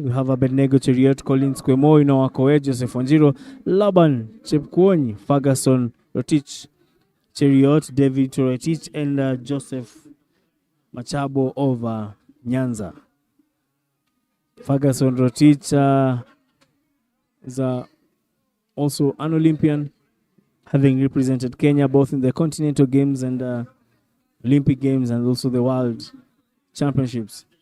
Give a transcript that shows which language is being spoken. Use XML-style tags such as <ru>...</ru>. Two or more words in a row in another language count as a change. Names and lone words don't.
<en>We have Abednego Cheriot, Collins Kwemo, Inoakoe, Joseph Wanjiro, Laban Chepkwony, Ferguson Rotich Cheriot, David Torotich, and Joseph Machabo of Nyanza. Ferguson Rotich is also an Olympian, having represented Kenya both in the Continental Games and Olympic Games and also the World Championships.</en>